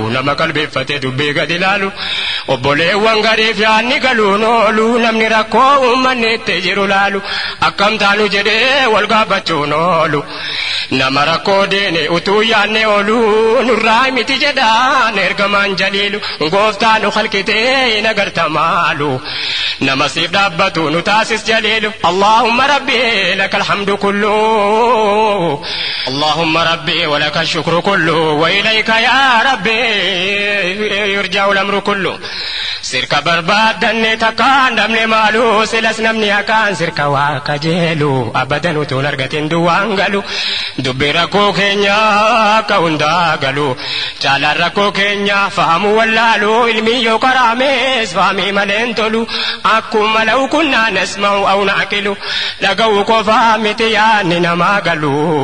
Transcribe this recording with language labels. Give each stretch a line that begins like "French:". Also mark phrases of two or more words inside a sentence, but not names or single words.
Oromo: Nama qalbeeffate dubbii gad ilaalu. Obboleewwan gariif yaadni galuun oolu, namni rakkoo uummanni itti jiru laalu. Akkam taanu jedhee wal gaafachuun oolu. Nama rakkoo deene utuu yaadne oolu, nurraa miti jedhaan ergamaan jaliilu. Gooftaa nu halkitee hin agarta maalu. Nama siif dhaabbatu nu taasis jaliilu.
Arabic: اللهم ربي لك الحمد كله. اللهم ربي ولك الشكر كله وإليك يا ربي يرجع الأمر كله.
Oromo: Sirka barbaaddanne takkaan dhabne maalu silas namni akkaan sirka waa kajeelu abadan utuun argatin duwwaan galu dubbi rakkoo keenya akka hundaa galu caalaan rakkoo keenya fahamu wallaalu ilmi yoo karaamees fahamii maleen tolu akkuma
Arabic: لو كنا نسمع أو نعقل
Oromo: dhaga'u qofaa miti yaanni namaa galu.